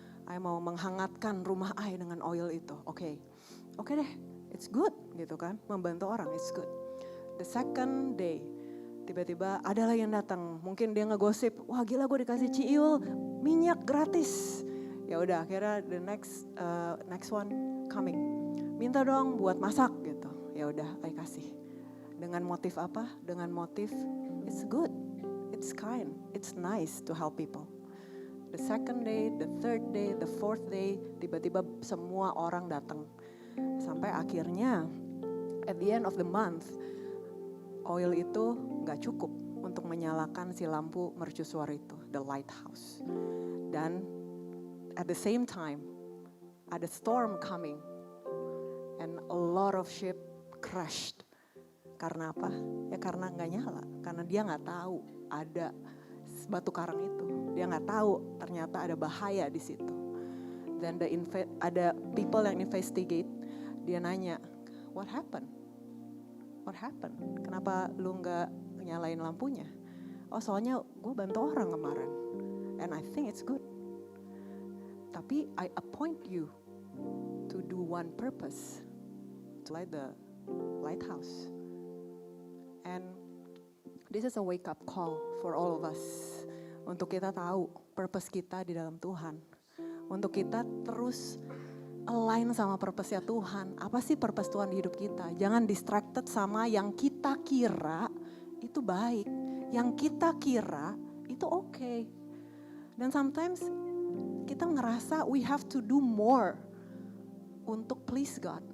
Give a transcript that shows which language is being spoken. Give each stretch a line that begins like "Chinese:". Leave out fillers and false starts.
Indonesian: I mau menghangatkan rumah I dengan oil itu. Oke deh,
English: it's good
Indonesian: gitu kan. Membantu orang,
English: it's good. The second day,
Indonesian: tiba-tiba ada lagi yang datang. Mungkin dia ngegosip, wah gila gue dikasih Ciul minyak gratis. Ya udah akhirnya
English: the next one coming.
Indonesian: Minta dong buat masak gitu. Ya udah I kasih. Dengan motif apa? Dengan motif
English: it's good, it's kind, it's nice to help people. The second day, the third day, the fourth day,
Indonesian: tiba-tiba semua orang datang. Sampai akhirnya
English: at the end of the month,
Indonesian: oil itu gak cukup untuk menyalakan si lampu mercusuar itu,
English: the lighthouse. Dan at the same time, ada storm coming and a lot of ship crashed.
Indonesian: Karena apa? Ya karena gak nyala, karena dia gak tahu ada batu karang itu. Dia nggak tahu ternyata ada bahaya di situ. Dan ada people yang investigate. Dia nanya,
English: what happened? What happened?
Indonesian: Kenapa lu nggak nyalain lampunya? Oh soalnya gue bantu orang kemarin.
English: And I think it's good. Tapi I appoint you to do one purpose. To light the lighthouse. And this is a wake up call for all of us.
Indonesian: Untuk kita tahu purpose kita di dalam Tuhan. Untuk kita terus align sama purpose-nya Tuhan. Apa sih purpose Tuhan di hidup kita? Jangan distracted sama yang kita kira itu baik. Yang kita kira itu okay. Dan sometimes kita ngerasa
English: we have to do more
Indonesian: untuk
English: please God.